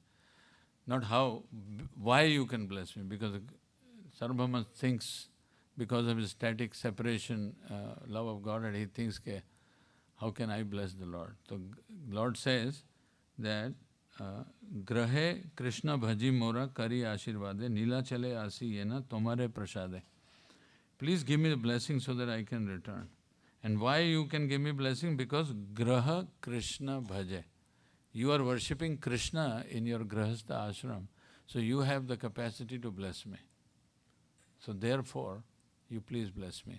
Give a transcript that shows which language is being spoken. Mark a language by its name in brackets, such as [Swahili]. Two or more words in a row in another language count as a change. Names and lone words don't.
[English] Not how, why you can bless me. Because Sarvabhauma thinks, because of his static separation, love of Godhead, he thinks, how can I bless the Lord? So Lord says that, [Bangla] গৃহে কৃষ্ণ ভজি মোরা করি আশীর্বাদে নীলা চলে আসি যেন তোমারে প্রসাদে. [English] Please give me the blessing so that I can return. And why you can give me blessing? Because [Bangla] গৃহে কৃষ্ণ ভজে. [English] You are worshipping Krishna in your Grahastha ashram. So you have the capacity to bless me. So therefore, you please bless me.